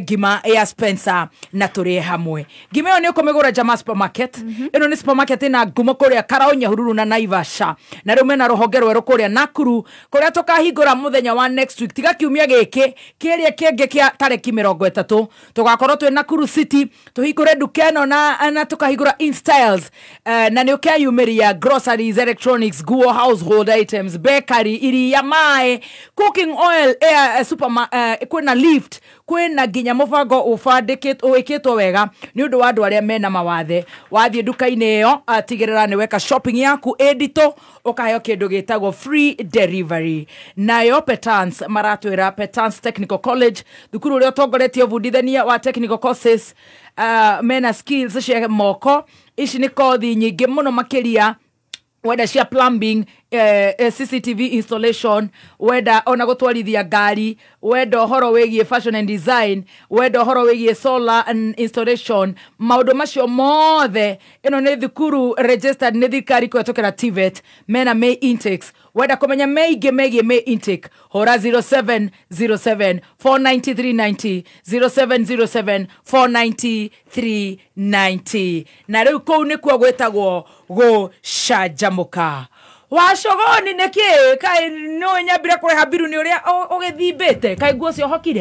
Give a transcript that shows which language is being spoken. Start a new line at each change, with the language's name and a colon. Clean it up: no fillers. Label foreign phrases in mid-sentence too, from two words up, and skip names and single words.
Kikuyu: ngima ya Spencer na tũrĩe hamwe ngima ĩyo nĩ ũkũmĩgũra Jama Supermarket ĩno nĩ supermarket ĩna ngumo kũrĩa Karau Nyahururu na Naivasha na rĩu mena rũhonge rwerũ kũrĩa Nakuru kũrĩa tũkahingũra mũthenya wa
English: next week
Kikuyu: tiga kiumia gĩkĩ kĩrĩa kĩngĩ kĩa tarĩki 30 tũgakorwo twĩ Nakuru City tũhingũre nduka ĩno na tũkahingũra InStyles na nĩ ũkeyumĩria groceries electronics guo
English: household items
Kikuyu: bakery iria mai cooking oil kwĩna lift kwĩna nginya mũbango ũwĩkĩtwo wega nĩ ũndũ wa andũ arĩa mena mawathe wathiĩ nduka-inĩ ĩyo tigĩrĩra nĩ weka shopping yaku nditũ ũkaheo kĩndũ gĩtagwo
English: free delivery
Kikuyu: nayo Petans maratwĩra Petans Technical College thukuru ũrĩa ũtongoretie ũbundithania wa
English: technical courses
Kikuyu: mena skills cia moko ici nĩ kothi nyingĩ mũno makĩria whether cia plumbing
English: CCTV installation
Kikuyu: whether ona gũtwarithia ngari whether ũhoro wĩgiĩ
English: fashion and design
Kikuyu: whether ũhoro wĩgiĩ
English: solar and installation
Kikuyu: maũndũ macio mothe ĩno nĩ thukuru registered nĩ thirikari kũhetũkĩra TVET mena
English: May intakes
Kikuyu: whether kũmenya maingĩ megiĩ
English: May intake
Kikuyu: hora 0707 49390 0707 49390 na rĩu kũu nĩkuo gwĩtagwo gũcanjamũka Wacogoni nĩkĩ kai no nyambire kũrĩha biru nĩ ũrĩa ũgĩthimbĩte kai nguo cio hokire